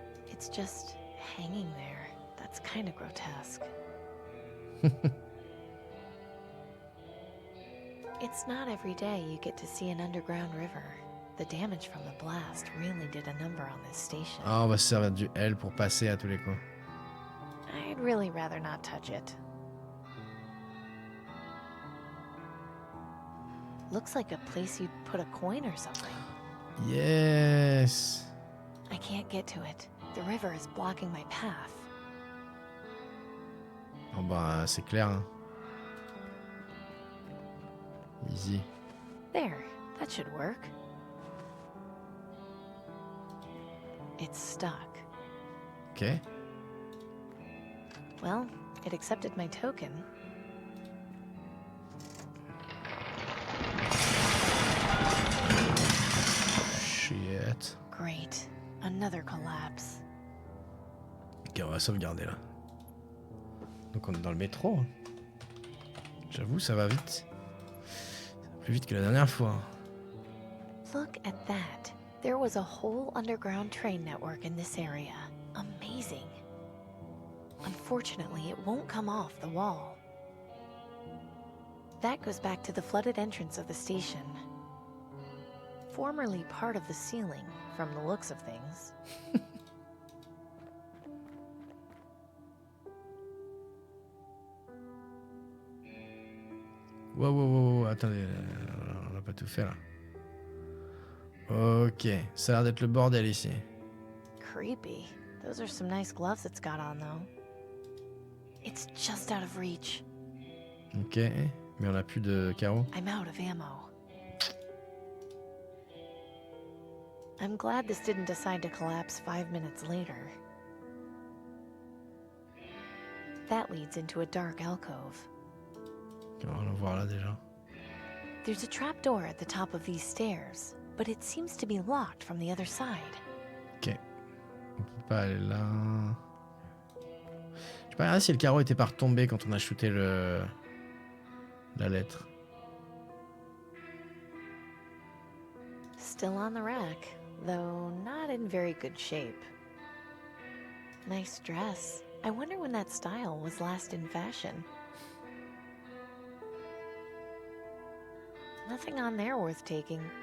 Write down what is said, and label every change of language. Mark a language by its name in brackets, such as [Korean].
[English] It's just hanging there. That's kind of grotesque. It's not every day you get to see an underground river. The damage from the blast really did a number on this station. [French] Ah, on va se servir du L pour passer à tous les coups. [English] I'd really rather not touch it. Looks like a place you'd put a coin or something. Yes. I can't get to it. The river is blocking my path. [French] Oh bah c'est clair. Hein. [English] Easy. There, that should work. It's stuck. Ok. Well, it accepted my token. [French] droite. [English] Great. Another collapse. [French] Ok, on va sauvegarder là. Donc on est dans le métro. J'avoue, ça va vite. Plus vite que la dernière fois. [English] Look at that. There was a whole underground train network in this area. Amazing. Unfortunately, it won't come off the wall. That goes back to the flooded entrance of the station. Formerly part of the ceiling, from the looks of things. [French] Wow, attendez, on va pas tout faire là. Ok, ça a l'air d'être le bordel ici. [English] Creepy. Those are some nice gloves it's got on, though. It's just out of reach. [French] Ok, mais on a plus de carreaux. [English] I'm out of ammo. I'm glad this didn't decide to collapse 5 minutes later. That leads into a dark alcove. [French] On va le voir là déjà. [English] There's a trapdoor at the top of these stairs, but it seems to be locked from the other side. [French] Ok. On peut pas aller là. Je sais pas regarder si le carreau était pas retombé quand on a shooté la lettre. [English] Still on the rack, though not in very good shape. Nice dress. I wonder when that style was last in fashion. Nothing on there worth taking.